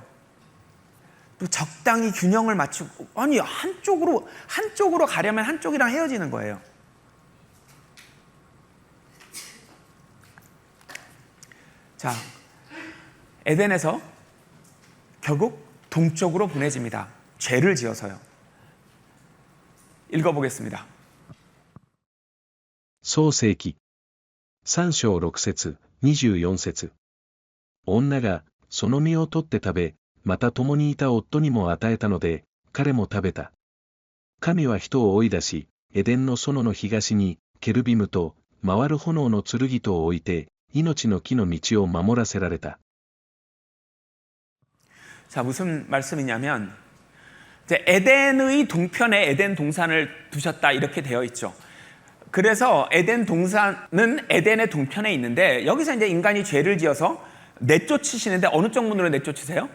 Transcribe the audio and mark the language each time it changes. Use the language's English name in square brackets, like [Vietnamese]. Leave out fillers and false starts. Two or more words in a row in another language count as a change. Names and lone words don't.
[Korean] 또 적당히 균형을 맞추고, 아니 한쪽으로 가려면 한쪽이랑 헤어지는 거예요. 자, 에덴에서 결국 동쪽으로 보내집니다. 죄를 지어서요. 읽어보겠습니다. [Japanese] 創世記3章6節24節女がその実を取って食べ、また共にいた夫にも与えたので、彼も食べた。神は人を追い出し、エデンの園の東にケルビムと回る炎の剣とを置いて、命の木の道を守らせられた。 [Korean] 자, 무슨 말씀이냐면 이제 에덴의 동편에 에덴 동산을 두셨다 이렇게 되어 있죠. 그래서 에덴 동산은 에덴의 동편에 있는데 여기서 이제 인간이 죄를 지어서 내쫓으시는데 어느 쪽 문으로 내쫓으세요?